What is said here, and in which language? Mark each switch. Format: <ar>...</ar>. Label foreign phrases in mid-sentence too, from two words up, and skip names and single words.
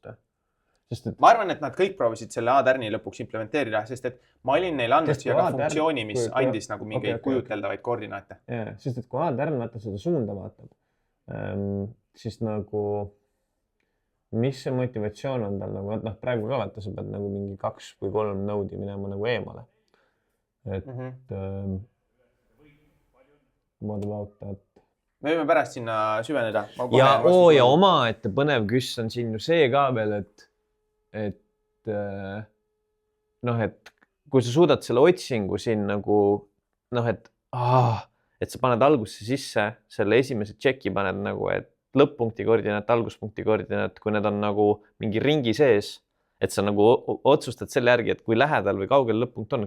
<et>Ma arvan, et nad kõik proovisid selle A-tärni lõpuks implementeerida, sest et ma olin neile andnud siia ka funktsiooni, mis andis nagu mingeid kujuteldavaid koordinaate. Jaa, sest et kui A-tärn vaata seda suunda vaatab, siis nagu, mis see motivatsioon on tal nagu, et praegu ka vaata, sa pead nagu mingi 2 või 3 nõudi minema nagu eemale.</et> <en>Et what about that?</en> <et>Me võime pärast sinna süveneda. Ja omaette põnev küss on siin ju see ka veel, et kui sa suudad selle otsingu siin nagu, et sa paned algusse sisse, selle esimese tšeki paned nagu, et lõpp-punkti koordinaat, alguspunkti koordinaat, kui need on nagu mingi ringi sees, et sa nagu otsustad selle järgi, et kui lähedal või kaugel lõpp-punkt on.</et>